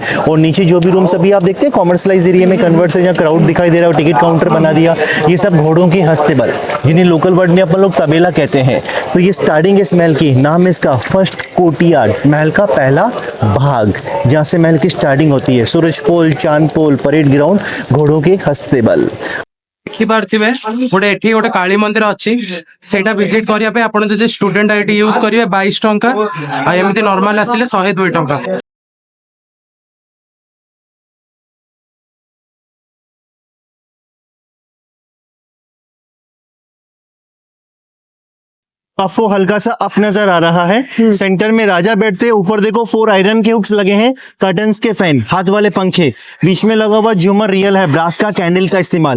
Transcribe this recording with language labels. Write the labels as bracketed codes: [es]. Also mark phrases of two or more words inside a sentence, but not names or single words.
[hi] और नीचे जो भी रूम्स अभी आप देखते हैं [en] commercialise area [hi] में कन्वर्ट से, जहाँ क्राउड दिखाई दे रहा है, [en] ticket counter [hi] बना दिया, ये सब घोड़ों के हस्तबल, जिन्हें [en] local word [hi] में अपन लोग तबेला कहते हैं। तो ये स्टार्टिंग इस महल की, नाम है इसका फर्स्ट कोर्टयार्ड, महल का पहला भाग, जहाँ से महल की स्टार्टिंग होती है। सूरजपोल, चांदपोल, परेड ग्राउंड, घोड़ों के हस्तबल। [or] ଦେଖିପାରୁଥିବେ ଗୋଟେ ଏଠି ଗୋଟେ କାଳୀ ମନ୍ଦିର ଅଛି, ସେଇଟା ଭିଜିଟ କରିବା ପାଇଁ ଆପଣ ଯଦି [en] student ID use [or] କରିବେ 22 ଟଙ୍କା, ଆଉ ଏମିତି ନର୍ମାଲ ଆସିଲେ 102 ଟଙ୍କା। [hi] आपको हल्का सा अप नजर आ रहा है। सेंटर में राजा बैठते, ऊपर देखो 4 आयरन के हुक्स लगे हैं, कर्टन्स के फैन, हाथ वाले पंखे, बीच में लगा हुआ झूमर रियल है, ब्रास का कैंडल का इस्तेमाल।